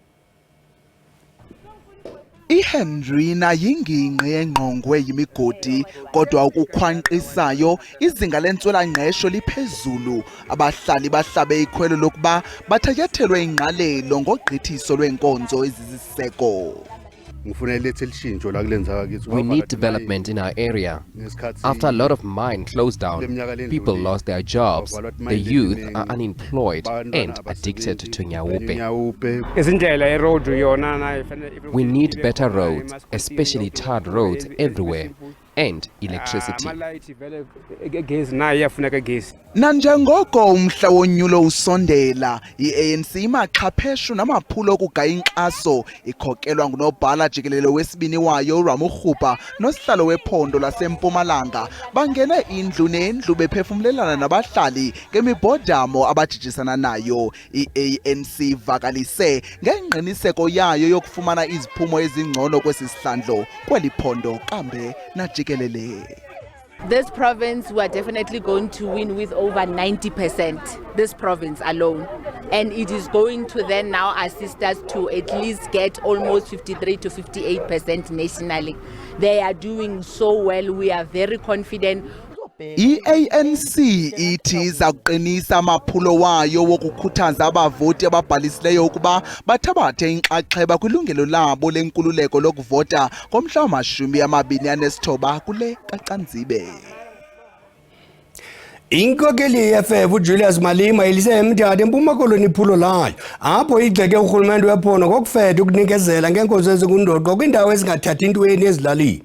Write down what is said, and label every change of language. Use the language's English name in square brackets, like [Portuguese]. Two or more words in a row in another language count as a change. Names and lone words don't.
[Xhosa] iHendrina yingingqi engqongwe yimigodi kodwa ukukhwanqisayo izinga lentswela-ngqesho liphezulu. Abahlali bahlabe ikhwelo lokuba bathatyathelwe ingqalelo ngogqithiso lwenkonzo ezisiseko. [English] We need development in our area. After a lot of mines closed down, people lost their jobs, the youth are unemployed and addicted to nyawupe. We need better roads, especially tarred roads everywhere, and electricity. [Xhosa] Nanjengoko umhla wonyulo usondela, i-ANC imaxhapheshu namaphulo okugaya inkxaso ikhokelwa ngunobhala jikelele wesibini wayo uRamokgopa nosihlalo wephondo laseMpumalanga bangene indlu nendlu bephefumlelana nabahlali ngemibhodamo abajijisana nayo. I-ANC ivakalise ngengqiniseko yayo yokufumana iziphumo ezingcono kwesi sihlandlo kweli phondo kambe najikelele. [English] This province, we are definitely going to win with over 90%, this province alone. And it is going to then now assist us to at least get almost 53 to 58% nationally. They are doing so well. We are very confident. [Xhosa] I-ANC ithi iza kuqinisa amaphulo wayo wokukhuthaza abavoti ababhalisileyo ukuba bathabathe inxaxheba kwilungelo labo lenkululeko lokuvota ngomhla wama-29 kule kaCanzibe. Inkokeli ye-EFF uJulius Malema ilise eMthatha eMpuma Koloni iphulo layo apho igxeke urhulumente wephondo ngokufeta ukunikezela ngeenkonzo ezikundoqo kwiindawo ezingathathi ntweni ezilalini.